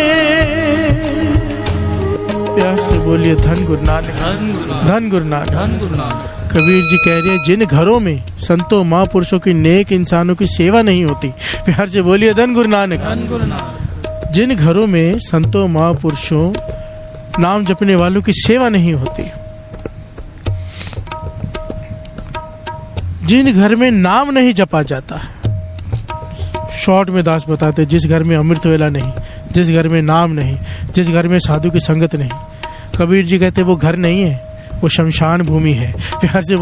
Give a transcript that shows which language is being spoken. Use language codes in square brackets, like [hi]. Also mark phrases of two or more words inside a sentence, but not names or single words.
[hi] प्यार से बोलिए धन गुरु नानक। धन गुरु नानक। कबीर जी कह रहे हैं जिन घरों में संतों महापुरुषों की, नेक इंसानों की सेवा नहीं होती, प्यार से बोलिए धन गुरु नानक। जिन घरों में संतों महापुरुषों नाम जपने वालों की सेवा नहीं होती, जिन घर में नाम नहीं जपा जाता है, शॉर्ट में दास बताते जिस घर में अमृत वेला नहीं, जिस घर में नाम नहीं, जिस घर में साधु की संगत नहीं, कबीर जी कहते वो घर नहीं है, वो शमशान भूमि है।